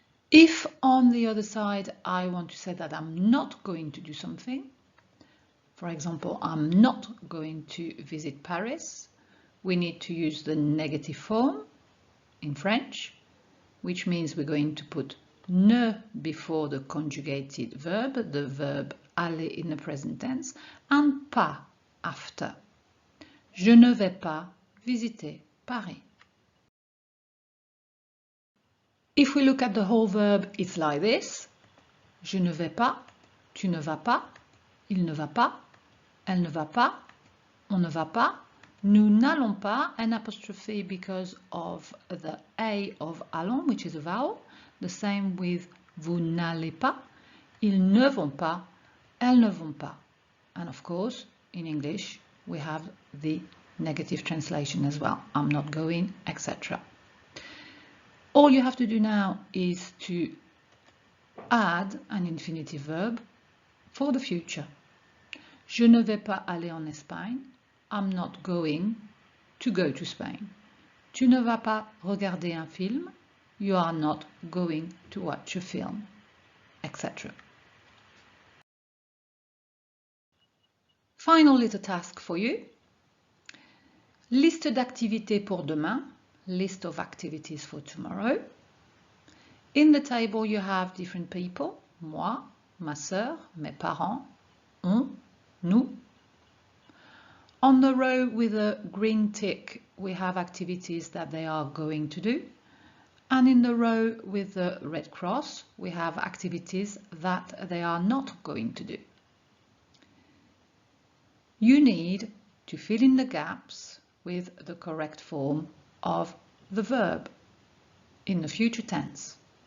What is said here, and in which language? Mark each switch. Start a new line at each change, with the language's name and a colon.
English: If on the other side I want to say that I'm not going to do something, for example, I'm not going to visit Paris, we need to use the negative form in French, which means we're going to put ne before the conjugated verb, the verb aller in the present tense, and pas after.
French: Je ne vais pas visiter Paris.
English: If we look at the whole verb, it's like this.
French: Je ne vais pas, tu ne vas pas, il ne va pas, elle ne va pas, on ne va pas, nous n'allons pas,
English: an apostrophe because of the A of allons, which is a vowel. The same with
French: vous n'allez pas, ils ne vont pas, elles ne vont pas.
English: And of course, in English, we have the negative translation as well. I'm not going, etc. All you have to do now is to add an infinitive verb for the future.
French: Je ne vais pas aller en Espagne.
English: I'm not going to go to Spain.
French: Tu ne vas pas regarder un film.
English: You are not going to watch a film, etc. Final little task for you.
French: Liste d'activités pour demain.
English: List of activities for tomorrow. In the table you have different people.
French: Moi, ma sœur, mes parents, on, nous.
English: On the row with a green tick, we have activities that they are going to do. And in the row with the red cross, we have activities that they are not going to do. You need to fill in the gaps with the correct form of the verb in the future tense.